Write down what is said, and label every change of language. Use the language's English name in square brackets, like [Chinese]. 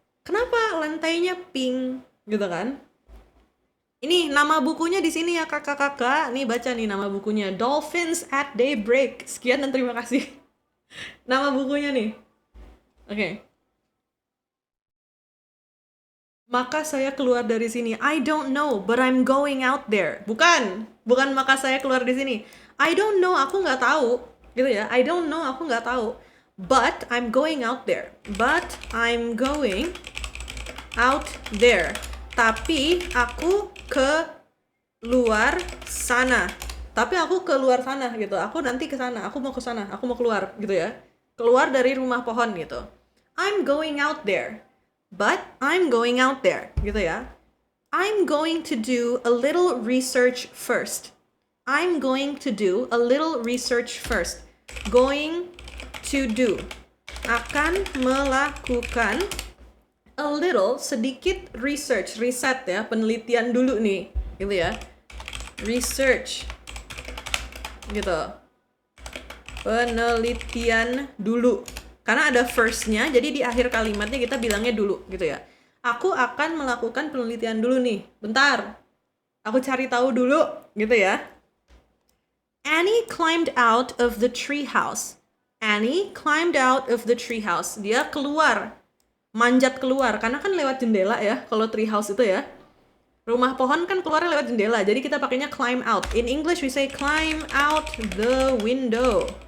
[Indonesian] Kenapa lantainya pink, gitu kan? Ini nama bukunya di sini ya kakak-kakak. Nih baca nih nama bukunya, Dolphins at Daybreak. Sekian dan terima kasih. Nama bukunya nih. Oke. Maka saya keluar dari sini. [English] I don't know, but I'm going out there. [Indonesian] Bukan maka saya keluar di sini. [English] I don't know, [Indonesian] aku nggak tahu. Gitu ya. [English] I don't know, aku nggak tahu. But I'm going out there. But I'm going out there. [Indonesian] Tapi aku ke luar sana. Tapi aku ke luar sana gitu. Aku nanti ke sana. Aku mau ke sana. Aku mau keluar gitu ya. Keluar dari rumah pohon gitu. [English] I'm going out there. But I'm going out there gitu ya. I'm going to do a little research first. I'm going to do a little research first. [Indonesian] Going to do. Akan melakukan [English] a little, [Indonesian] sedikit research, riset ya, penelitian dulu nih, gitu ya. Research, gitu. Penelitian dulu. Karena ada first-nya, jadi di akhir kalimatnya kita bilangnya dulu, gitu ya. Aku akan melakukan penelitian dulu nih. Bentar. Aku cari tahu dulu, gitu ya. [English] Annie climbed out of the tree house. Annie climbed out of the tree house. [Indonesian] Dia keluar. Manjat keluar, karena kan lewat jendela ya, kalau tree house itu ya. Rumah pohon kan keluarnya lewat jendela, jadi kita pakainya climb out. [English] In English we say climb out the window.